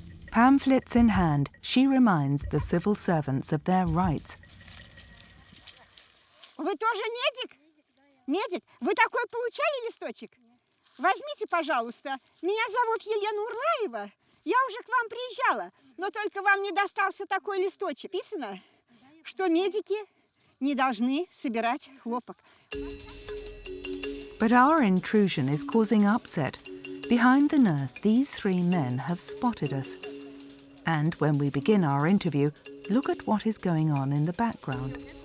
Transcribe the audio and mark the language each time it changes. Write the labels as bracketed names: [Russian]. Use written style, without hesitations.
[English] Pamphlets in hand, she reminds the civil servants of their rights. [Russian] Вы тоже медик? Медик? Вы такой получали листочек? Возьмите, пожалуйста. Меня зовут Елена Урлаева. Я уже к вам приезжала, но только вам не достался такой листочек. Написано, что медики не должны собирать хлопок. [English] But our intrusion is causing upset. Behind the nurse, these three men have spotted us. And when we begin our interview, look at what is going on in the background.